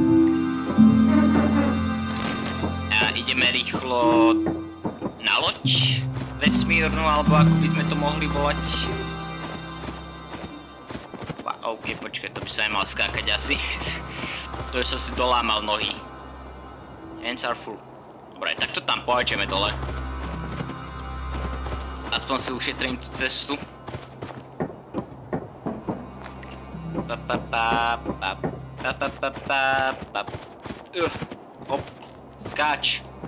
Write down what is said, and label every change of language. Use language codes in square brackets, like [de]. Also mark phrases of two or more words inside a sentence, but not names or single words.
[sk] A ideme rýchlo na loď vesmírnu, alebo ako by sme to mohli volať. OK, počkaj, to by som nemal skákať asi. To som si dolámal nohy. [en] Hands are full. [sk] Dobre, tak to tam pohačeme dole. Aspoň si ušetrím tú cestu. Hop, skáč.